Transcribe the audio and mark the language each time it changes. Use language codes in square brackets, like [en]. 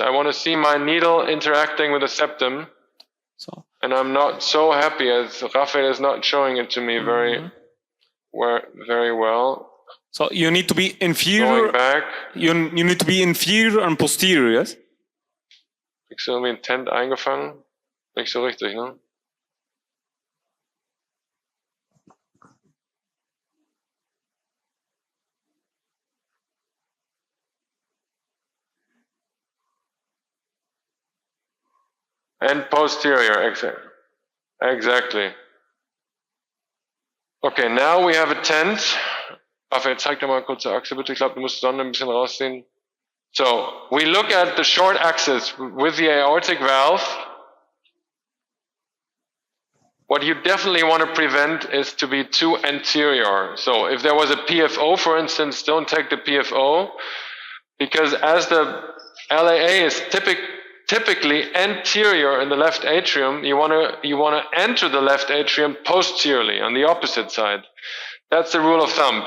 [en] I want to see my needle interacting with the septum. So. And I'm not so happy as Raphael is not showing it to me very well. So you need to be inferior. Going back. You need to be inferior and posterior, yes? [de] Kriegst du irgendwie einen Tent eingefangen? Nicht so richtig, ne? [en] And posterior, exactly. Okay, now we have a tent. [de] Raphael, zeig dir mal kurze Achse bitte. Ich glaube, du musst die Sonne ein bisschen rausziehen. [en] So, we look at the short axis with the aortic valve. What you definitely want to prevent is to be too anterior. So, if there was a PFO, for instance, don't take the PFO, because as the LAA is typically anterior in the left atrium, you want to enter the left atrium posteriorly on the opposite side. That's the rule of thumb.